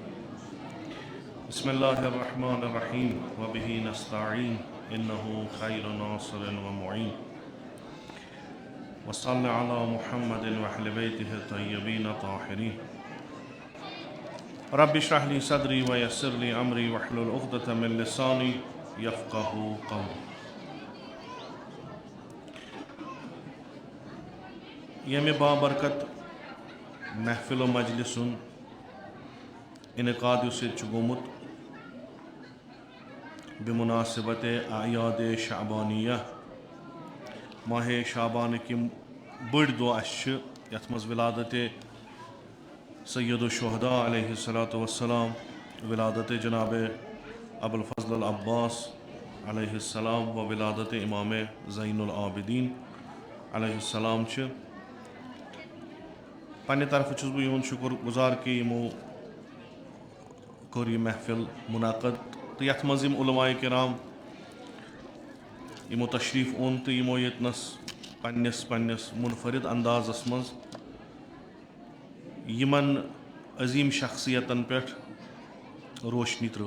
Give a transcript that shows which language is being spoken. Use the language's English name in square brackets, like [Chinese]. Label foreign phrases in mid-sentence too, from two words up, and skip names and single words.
[Arabic] بسم الله الرحمن الرحيم وبه نستعين إنه خير ناصر ومعين وصل على محمد وأهل بيته الطيبين الطاهرين. رب اشرح لي صدري ويسر لي أمري واحلل عقدة من لساني يفقهوا قولي. [Kashmiri] यमे बाबरकत महफिल मजलिसुन इनकाद गोमुत बिमुनासिबत आयाद शाबानिया माह शाबान कि बड़ दो यथ मज विलादत सैयद शुहदा [Arabic] عليه الصلاة والسلام, [Kashmiri] विलादत जनाब अबुल फज़ल अब्बास अलैहिस्सलाम व विलादत इमाम ज़ैनुल आबिदीन अलैहिस्सलाम पन्ने तरफ छुस बह यून शुक्र गुजार कि यमो कोर यह महफिल मुनाकद तो यथ मज उलमाए किराम यमो तशरीफ ओन तो यमो यतनस पन्नस पन्नस मुनफरिद अंदाजस मज यमन अजीम शख्सियतन पे रोशनी त्रो।